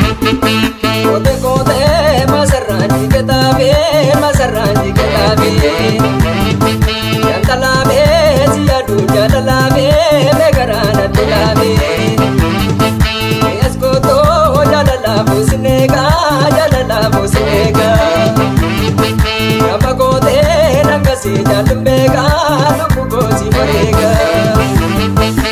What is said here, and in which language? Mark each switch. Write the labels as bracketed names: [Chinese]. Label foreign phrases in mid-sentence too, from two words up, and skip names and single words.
[English] Thank you. [Oromo] Kote kote masarraan jigataabee, masarraan jigataabee. Jantalaabee, siyaaduu jaalalaabee, meegaraan addu laabee. Ees kootoo jaalalaa buusneegaa, jaalalaa buusneegaa. Gama kootee nangas- Si jaalin beekaa, lubbuu koo si bareegaa.